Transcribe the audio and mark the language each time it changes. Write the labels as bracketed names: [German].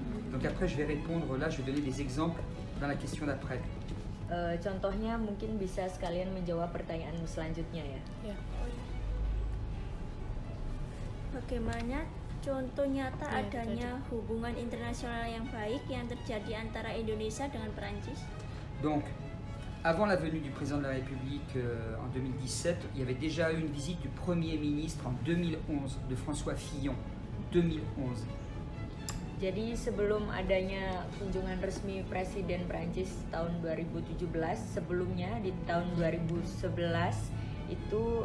[French] Donc après, je vais répondre, là, je vais donner des exemples dans la question d'après. [Indonesian] Contohnya mungkin bisa sekalian menjawab pertanyaan selanjutnya ya. Ya. Bagaimana contoh nyata adanya hubungan internasional yang baik yang terjadi antara Indonesia dengan Perancis? [French] Donc, avant la venue du président de la République en 2017, il y avait déjà eu une visite du Premier ministre en 2011 de François Fillon. 2011. [Indonesian] Jadi sebelum adanya kunjungan resmi Presiden Prancis tahun 2017, sebelumnya di tahun 2011 itu